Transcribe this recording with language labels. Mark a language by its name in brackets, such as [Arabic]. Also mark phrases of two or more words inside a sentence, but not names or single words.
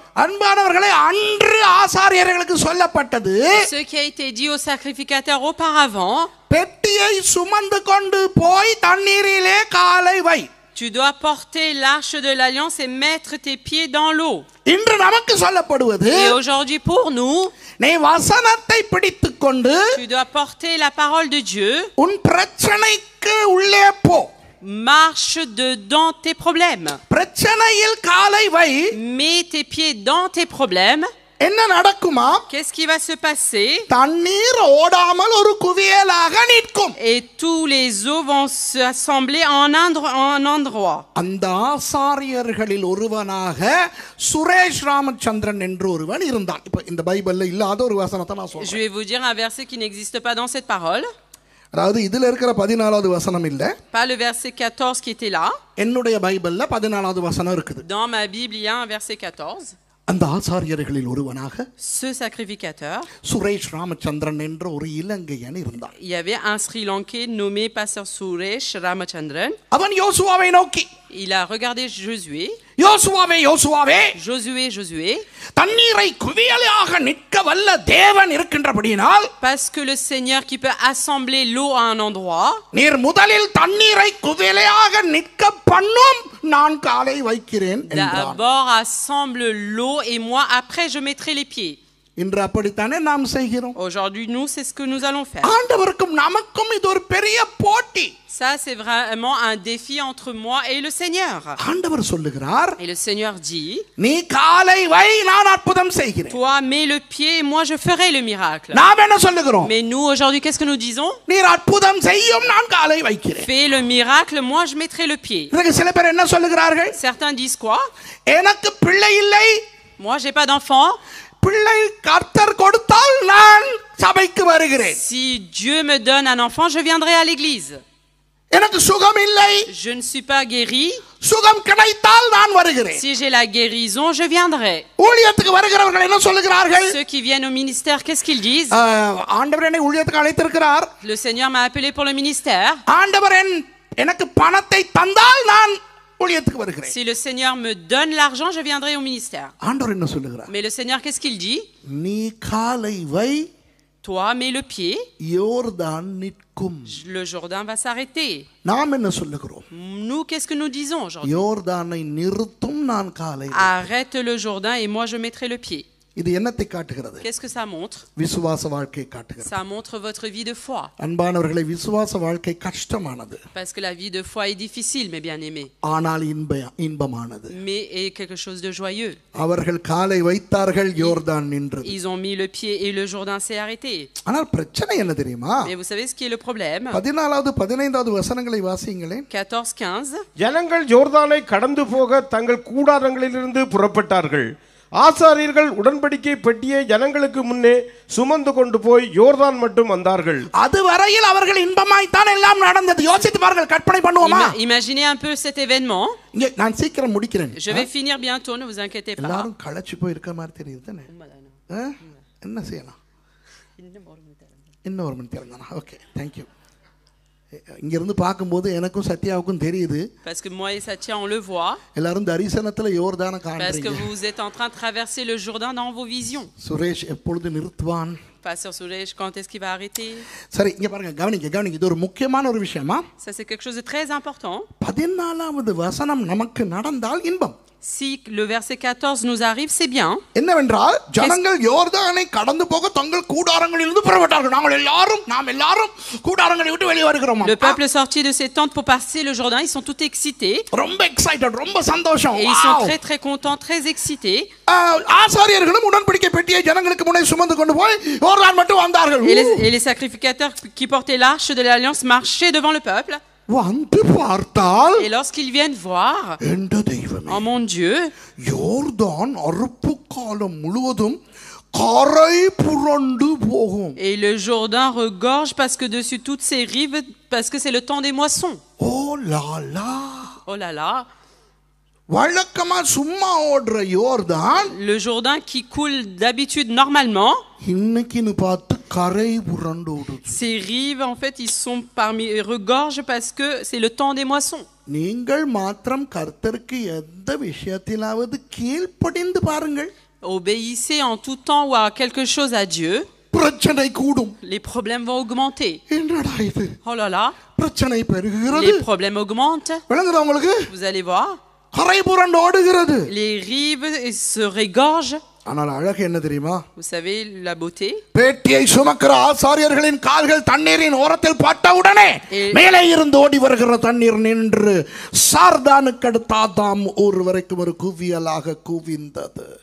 [Tamil] அன்பானவர்களே, அன்று ஆசாரியர்களுக்கு சொல்லப்பட்டது, [French] Ce qui a été dit aux sacrificateurs auparavant, [Tamil] பெட்டியை சுமந்து கொண்டு போய் தண்ணீரிலே காலை வை. [French] tu dois porter l'arche de l'alliance et mettre tes pieds dans l'eau. [Tamil] இன்று நமக்கு சொல்லப்படுவது, [French] Et aujourd'hui pour nous, [Tamil] நீ வசனத்தை பிடித்துக் கொண்டு [French] tu dois porter la parole de Dieu, [Tamil] உன் பிரச்சனைக்கு உள்ளே போ. [French] marche dedans tes problèmes. [Tamil] பிரச்சனையில் காலை வை. [French] Mets tes pieds dans tes problèmes. [Tamil] என்ன நடக்குமா? [French] Qu'est-ce qui va se passer? [Tamil] தண்ணீர் ஓடாமல் ஒரு குவியலாக நிற்கும். [French] Et tous les eaux vont s'assembler en un endroit. [Tamil] அந்த ஆசாரியர்களில் ஒருவனாக சுரேஷ் ராமச்சந்திரன் என்று ஒருவன் இருந்தான். இப்ப இந்த பைபிள்ல இல்லாத ஒரு வசனத்தை நான் [French] Je [Tamil] சொல்றேன். [French] vais vous dire un verset qui n'existe pas dans cette parole. [Tamil] அதாவது இதுல இருக்கிற 14வது வசனம் இல்ல, [French] Pas le verset 14 qui était là. [Tamil] என்னுடைய பைபிள்ல 14வது வசனம் இருக்குது. [French] Dans ma Bible, il y a un verset 14. [Tamil] அந்த ஆசாரியர்களில் ஒருவனாக [French] Ce sacrificateur, [Tamil] சுரேஷ் ராமச்சந்திரன் என்ற ஒரு இலங்கையன் இருந்தான். [French] il y avait un Sri Lankais nommé Pasteur Suresh Ramachandran. [Tamil] அவன் யோசுவாவை நோக்கி, [French] Il a regardé Josué. [Tamil] யோசுவாவே யோசுவாவே, [French] Josué, [Tamil] தண்ணீரை குவியலாக நிற்க வல்ல தேவன் இருக்கின்றபடியினால், [French] parce que le Seigneur qui peut assembler l'eau à un endroit, [Tamil] நீர் முதலில் தண்ணீரை குவியலாக நிற்க பண்ணும், நான் காலை வைக்கிறேன் என்றான். [French] d'abord assemble l'eau et moi après je mettrai les pieds. [Tamil] இன்று அப்படித்தானே நாம் செய்கிறோம். [French] Aujourd'hui, nous, c'est ce que nous allons faire. [Tamil] ஆண்டவருக்கும் நமக்கும் இது ஒரு பெரிய போட்டி. [French] Ça, c'est vraiment un défi entre moi et le Seigneur. [Tamil] ஆண்டவர் சொல்லுகிறார், [French] Et le Seigneur dit, [Tamil] நீ காலை வை, நான் அற்புதம் செய்கிறேன். [French] toi, mets le pied et moi, je ferai le miracle. [Tamil] நாம் என்ன சொல்லுகிறோம்? [French] Mais nous, aujourd'hui, qu'est-ce que nous disons? [Tamil] நீர் அற்புதம் செய்யும், நான் காலை வைக்கிறேன். [French] Fais le miracle, moi, je mettrai le pied. [Tamil] இதுக்கு சில பேர் என்ன சொல்லுகிறார்கள்? [French] Certains disent quoi? [Tamil] எனக்கு பிள்ளை இல்லை, [French] Moi, j'ai pas d'enfant. [Tamil] பிள்ளை கர்த்தர் கொடுத்தால் நான் சபைக்கு வருகிறேன். [French] Si Dieu me donne un enfant, je viendrai à l'église. [Tamil] எனக்கு சுகம் இல்லை, [French] Je ne suis pas guéri. [Tamil] சுகம் கிடைத்தால் நான் வருகிறேன். [French] Si j'ai la guérison, je viendrai. [Tamil] ஊழியத்துக்கு வருகிறவர்கள் என்ன சொல்லுகிறார்கள்? [French] Ceux qui viennent au ministère, qu'est-ce qu'ils disent? [Tamil] ஆண்டவர் என்னை ஊழியத்துக்கு அழைத்திருக்கிறார், [French] Le Seigneur m'a appelé pour le ministère. [Tamil] ஆண்டவர் எனக்கு பணத்தை தந்தால் நான் ஊழியத்துக்கு வருகிறேன். [French] Si le Seigneur me donne l'argent, je viendrai au ministère. [Tamil] ஆண்டவர் என்ன சொல்லுகிறார்? [French] Mais le Seigneur, qu'est-ce qu'il dit? [Tamil] நீ காலை வை, [French] Toi, mets le pied, [Tamil] யோர்தான் நிற்கும். [French] le Jourdain va s'arrêter. [Tamil] நாம் என்ன சொல்லுகிறோம்? [French] Nous, qu'est-ce que nous disons aujourd'hui? [Tamil] யோர்தானை நிறுத்தும், நான் காலை. [French] Arrête le Jourdain et moi, je mettrai le pied. [Tamil] இது என்னத்தை காட்டுகிறது? [French] Qu'est-ce que ça montre? [Tamil] விசுவாச வாழ்க்கை காட்டுகிறது. [French] Ça montre votre vie de foi. [Tamil] அன்பானவர்களை, விசுவாச வாழ்க்கை கஷ்டமானது, [French] Parce que la vie de foi est difficile, mes bien-aimés. [Tamil] ஆனால் இன்பமானது. [French] Mais est quelque chose de joyeux. [Tamil] அவர்கள் காலை வைத்தார்கள், யோர்தான் நின்றது. [French] Ils ont mis le pied et le Jourdain s'est arrêté. [Tamil] ஆனால் பிரச்சனை என்ன தெரியுமா? [French] Mais vous savez ce qui est le problème? [Tamil] 14வது 15வது வசனங்களை வாசிங்களேன். 14-15. ஜனங்கள் யோர்தானை கடந்து போக தங்கள் கூடாரங்களிலிருந்து புறப்பட்டார்கள். ஆசாரியர்கள் உடன்படிக்கை பெட்டியை ஜனங்களுக்கு முன்னே சுமந்து கொண்டு போய் யோர்தான் மட்டும் வந்தார்கள். அதுவரையில் அவர்கள் இன்பமாய்த்தான் எல்லாம் நடந்தது. யோசித்து பாருங்கள், கற்பனை பண்ணுவோமா? [French] Imaginez un peu cet événement. [Tamil] இங்கே நான் சீக்கிரம் முடிக்கிறேன். [French] Je vais finir bientôt, ne vous inquiétez pas. [Tamil] எல்லாரும் களைச்சு போய் இருக்க மாதிரி தெரியுது தானே? என்ன செய்யலாம்? இன்னொரு மணி நேரம் தானா? [English] okay, thank you. [Tamil] இங்கிருந்து பார்க்கும்போது எனக்கும் சத்யாவுக்கும் தெரியுது. [French] Parce que moi et Satya, on le voit. [Tamil] எல்லாரும் தரிசனத்துல யோர்தானை [French] Parce que [Tamil] காண்றீங்க. [French] vous êtes en train de traverser le Jourdain dans vos visions. [Tamil] சுரேஷ் எப்பொழுது நிறுத்துவான்? [French] Pasteur Soulège, quand est-ce qu'il va arrêter? [Tamil] சரி இங்க பாருங்க, கவனிங்க, இது ஒரு முக்கியமான ஒரு விஷயமா. [French] Ça, c'est quelque chose de très important. [Tamil] 14வது வசனம் நமக்கு நடந்தால் இன்பம். [French] Si le verset 14 nous arrive, c'est bien. [Tamil] என்னவென்றால் ஜனங்கள் யோர்தானை கடந்து போக தங்கள் கூடாரங்களிலிருந்து புறப்பட்டார்கள். நாம் எல்லாரும் கூடாரங்களை விட்டு வெளியே வருகிறோம். [French] Le peuple est sorti de ses tentes pour passer le Jourdain. Ils sont tout excités. [Tamil] ரொம்ப எக்ஸைட்டட், ரொம்ப சந்தோஷம். [French] Et ils sont très très contents, très excités. [Tamil] ஆசாரியர்களும் உடன்படிக்கை பெட்டியை ஜனங்களுக்கு முன்னே சுமந்து கொண்டு போய் யோர்தான் மட்டும் வந்தார்கள். [French] Et les sacrificateurs qui portaient l'arche de l'alliance marchaient devant le peuple. [Tamil] வந்து பார்த்தால், [French] Et lorsqu'ils viennent voir, [Tamil] என்ற தெய்வமே, [French] oh mon Dieu, [Tamil] யோர்தான் அறுப்பு காலம் முழுவதும் கரை புரண்டு போகும். [French] et le Jourdain regorge parce que dessus toutes ses rives, parce que c'est le temps des moissons. Oh là là, Oh là là, [Tamil] வழக்கமா சும்மா ஓடுற யோர்தான் [French] le Jourdain qui coule d'habitude normalement, [Tamil] இன்னைக்குன்னு பார்த்து கரை புரண்டு ஓடுது. [French] ces rives en fait ils sont ils regorgent parce que c'est le temps des moissons. [Tamil] நீங்கள் மாத்திரம் கர்த்தருக்கு எந்த விஷயத்திலாவது கீழ்ப்படிந்து பாருங்கள். [French] Obéissez en tout temps ou à quelque chose à Dieu, [Tamil] பிரச்சனை கூடும். [French] les problèmes vont augmenter. [Tamil] என்னடா இது, [French] Oh là là, [Tamil] பிரச்சனை பெருகிறது. [French] les problèmes augmentent. [Tamil] விளங்குதா உங்களுக்கு? [French] Vous allez voir, [Tamil] கரை புரண்டு ஓடுகிறது. [French] les rives se regorgent. [Tamil] ஆனால் அழகு என்ன தெரியுமா? [French] Vous savez la beauté? [Tamil] பேட்டியை சுமக்கிற ஆசாரியர்களின் கால்கள் தண்ணீரின் ஓரத்தில் பட்டவுடனே மேலே இருந்து ஓடி வருகிற தண்ணீர் நின்று சார்தானுக்கு அடுத்த ஆதாம் ஊர் வரைக்கும் ஒரு குவியலாக குவிந்தது.